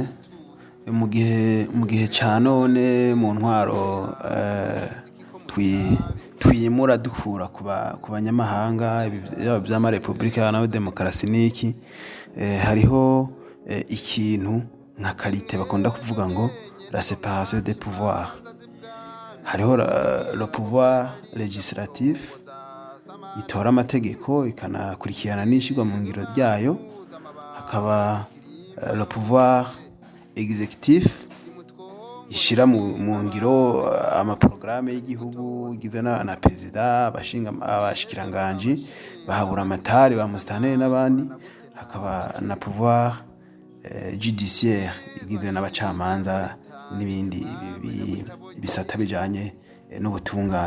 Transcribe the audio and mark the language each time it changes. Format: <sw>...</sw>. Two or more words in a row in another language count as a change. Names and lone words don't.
<rn>Mu gihe cya none mu ntwaro twimura dukura ku banyamahanga by'ama Repubulika na demokarasi n'iki, hariho ikintu nka karite bakunda kuvuga ngo</rn> <fr>la séparation des pouvoirs.</fr> <rn>Hariho</rn> <fr>le pouvoir législatif</fr> <rn>itora amategeko ikanakurikirana n'ishigwa mu ngiro ryayo, hakaba</rn> <fr>le pouvoir exécutif</fr> <rn>ishira mu ngiro amaprograme y'igihugu igizwe na perezida, abashikiranganje, bahabura amatari, ba musitanteri n'abandi. Hakaba na</rn> <fr>pouvoir judiciaire</fr> <rn>igizwe n'abacamanza n'ibindi bisata bijanye n'ubutungane.</rn>